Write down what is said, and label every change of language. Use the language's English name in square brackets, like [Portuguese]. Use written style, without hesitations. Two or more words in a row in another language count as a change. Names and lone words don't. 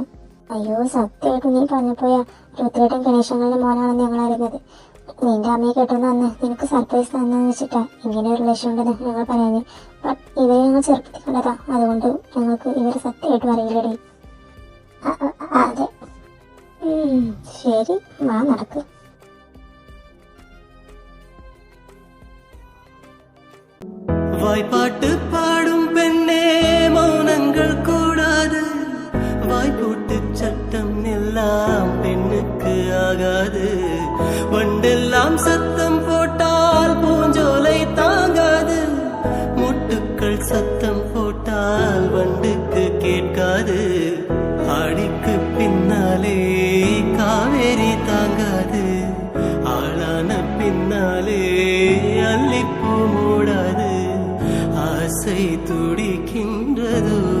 [Malayalam] അയ്യോ സത്യമായിട്ട് നീ പറഞ്ഞപ്പോയാ ഋതുവേട്ടൻ ഗണേശങ്ങളുടെ മോനാണെന്ന് ഞങ്ങൾ അറിയുന്നത്. നിന്റെ അമ്മയെ കേട്ടോന്ന് അന്ന് നിനക്ക് സർപ്രൈസ് തന്നെന്ന് വെച്ചിട്ടാ ഇങ്ങനെ ഒരു റിലേഷൻ ഉണ്ടെന്ന് ഞങ്ങൾ പറയാഞ്ഞ്. ബട്ട് ഇവരെ ഞങ്ങൾ ചെറുപ്പത്തിൽ കണ്ടതാ, അതുകൊണ്ട് ഞങ്ങൾക്ക് ഇവരെ സത്യമായിട്ടും അറിയില്ലടി. അതെ. ശരി, വാ നടക്ക്. [Tamil] வாய்ப்பாட்டு பாடும் பெண்ணே மௌனங்கள் கூடாது, வாய்ப்பூட்டு சட்டம் எல்லாம் பெண்ணுக்கு ஆகாது, வண்டெல்லாம் சத்தம் போட்டால் பூஞ்சோலை தாங்காது, முட்டுக்கள் சத்தம் போட்டால் வண்டுக்கு கேட்காது, ஆடிக்கு பின்னாலே காவேரி தாங்காது, ஆளான பின்னாலே அல்லிப்பூ மூடாது, ஆசை துடிக்கின்றதோ